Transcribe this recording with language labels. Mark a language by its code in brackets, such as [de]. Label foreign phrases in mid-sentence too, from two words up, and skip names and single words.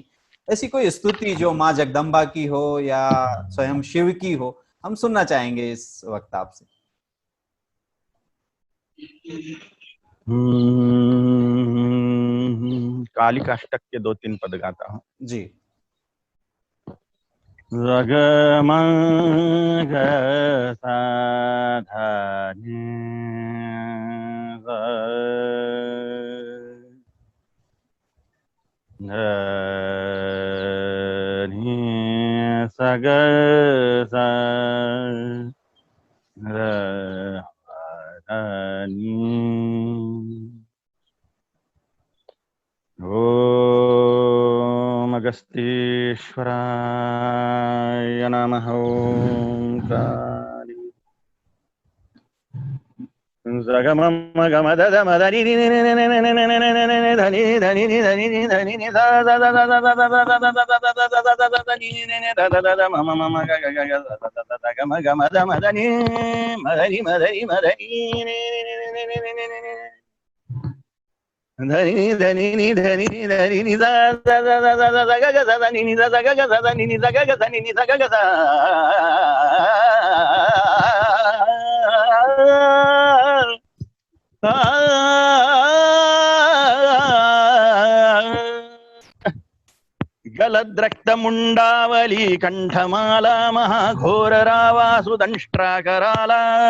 [hi] ऐसी कोई स्तुति जो माँ जगदम्बा की हो या स्वयं शिव की हो, हम सुनना चाहेंगे इस वक्त आपसे। काली काष्टक के 2-3 पद गाता हूँ। जी रग म ग सा धा नि सा ध नि सा ग सा र ध नि। [sa] ओम अगस्तीश्वराय नमः। ओंकार जगमम गम दद मदनि नि नि नि नि नि नि नि नि नि नि नि धनि धनि नि धनि नि धनि नि ध ध ध ध ध ध ध ध ध ध ध ध ध ध नि नि नि ध ध ध ध मम मम ग ग ग ग ध ध ध ध गम गम ध मदनि मदनि मदनि मदनि नि नि नि नि नि नि नि नि धनि धनि नि धनि नि धनि नि ध ध ध ध ध ध ग ग ध ध नि नि ध ध ग ग ध ध नि नि ध ग ग ध नि नि ध ग ग ध। गलद्रक्तमुण्डावली कण्ठमाला महाघोररावासुदंष्ट्राकराला।